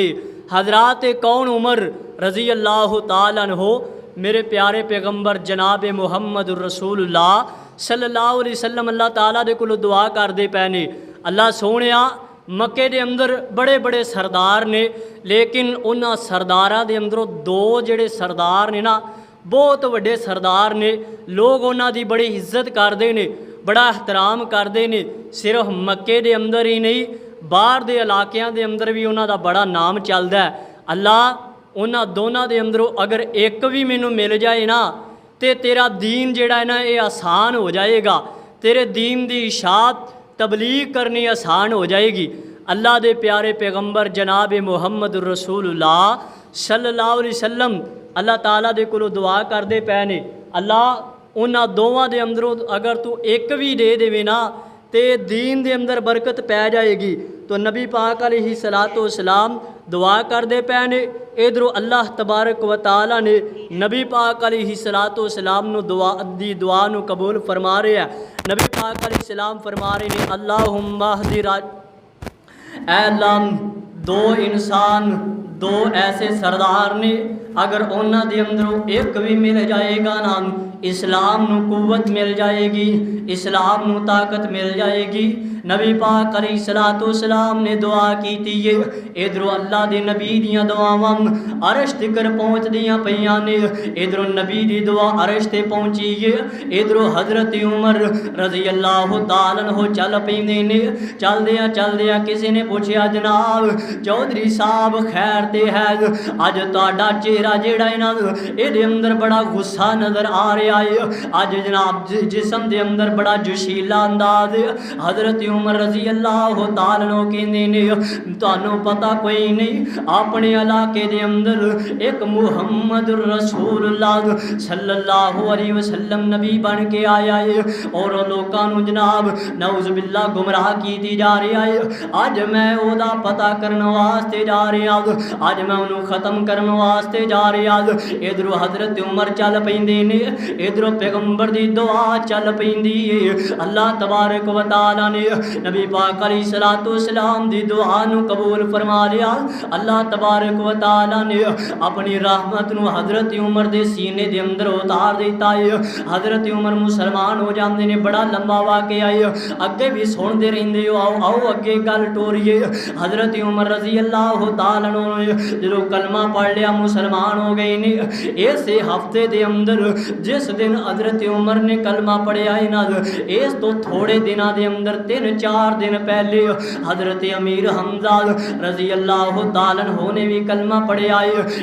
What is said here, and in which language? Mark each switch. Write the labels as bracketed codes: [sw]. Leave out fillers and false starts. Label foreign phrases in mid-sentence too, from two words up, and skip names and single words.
[pa] حضرات کون عمر [ar] رضی اللہ تعالیٰ عنہ [pa] میرے پیارے پیغمبر جناب محمد الرسول اللہ [ar] صلی اللہ علیہ وسلم [pa] اللہ تعالیٰ دے کولوں دعا کر دے پے نے، اللہ سونیا مکے دے اندر بڑے بڑے سردار نے، لیکن انہاں سرداراں دے اندروں 2 جڑے سردار نے نا بہت وڈے سردار نے، لوگ انہاں دی بڑی عزت کردے نے، بڑا احترام کردے نے، صرف مکے دے اندر ہی نہیں باہر دے علاقیاں دے اندر بھی انہاں دا بڑا نام چلدا ہے۔ اللہ انہاں دونوں دے اندروں اگر ایک بھی مینوں مل جائے نا تے تیرا دین جڑا ہے نا یہ آسان ہو جائے گا، تیرے دین دی اشاعت تبلیغ کرنی آسان ہو جائے گی۔ اللہ دے پیارے پیغمبر جناب محمد الرسول اللہ [ar] صلی اللہ علیہ وسلم [pa] اللہ تعالیٰ دے کولوں دعا کر دے پے نے، اللہ انہاں دوواں دے اندروں اگر تو ایک بھی دے دے نا تے دین دے اندر برکت پی جائے گی۔ تو نبی پاک [ar] علیہ السلام [pa] دعا کر دے پے نے، ادھروں [ar] اللہ تبارک و تعالی [pa] نے نبی پاک [ar] علیہ السلام [pa] نو دعا نو قبول فرما رہے ہیں۔ نبی پاک [ar] علیہ السلام [pa] فرما رہے ہیں [ar] اللہم اہدی [pa] اے اللہ 2 انسان 2 ایسے سردار نے اگر انہاں دے اندروں ایک بھی مل جائے گا نا اسلام نو قوت مل جائے گی، اسلام نو طاقت مل جائے گی۔ نبی پاک [ar] علیہ السلام [pa] نے دعا کیتی ہے، ادھروں اللہ دے نبی دیاں دعاواں عرش تکر پہنچ دیاں پیاں نے، ادھروں نبی دی دعا عرش تے پہنچی ہے، ادھروں حضرت عمر [ar] رضی اللہ تعالیٰ عنہ [pa] چل پیندے نے، چل دیاں کسی نے پوچھیا جناب چودھری صاحب خیر تے ہے اج تہاڈا چہرہ جیڑا ہے نا اے دے اندر بڑا غصہ نظر آ رہا ہے، اج جناب جسم دے اندر بڑا جوشیلا انداز ہے۔ حضرت عمر [ar] رضی اللہ تعالیٰ عنہ [pa] کہندے نے تانوں پتہ کوئی نہیں اپنے علاقے دے اندر ایک محمد الرسول اللہ [ar] صلی اللہ علیہ وسلم [pa] نبی بن کے آیا ہے اور لوکاں نوں جناب [ar] نعوذ باللہ [pa] گمراہ کیتی جا رہا ہے۔ اج میں او دا پتہ کرن واسطے جا رہا ہوں، اج میں انہوں ختم کرن واسطے جا رہا ہوں۔ ادھروں حضرت عمر چل پیندے نے، ادھروں پیغمبر دی دعا چل پیندی ہے۔ [ar] اللہ تبارک و تعالی [pa] نے نبی پاک [ar] علیہ السلام [pa] دی دعا نو قبول فرما لیا۔ [ar] اللہ تبارک و تعالی [pa] نے اپنی رحمت نو حضرت عمر دے سینے دے اندر اتار دیتا ہے۔ حضرت عمر مسلمان ہو جاندے نے، بڑا لمبا واقعہ ہے، اگے بھی سن دے رہندے ہو، آؤ اگے گل ٹوریے۔ حضرت عمر [ar] رضی اللہ تعالی عنہ [pa] نے جدوں کلمہ پڑھ لیا مسلمان ہو گئے نے۔ ایسے ہفتے دے اندر جس دن حضرت عمر نے کلمہ پڑھیا ہے نا اس تو تھوڑے دنوں دے اندر 3-4 دن پہلے حضرت امیر حمزہ [ar] رضی اللہ تعالیٰ عنہ [pa] نے بھی کلمہ پڑھیا ہے۔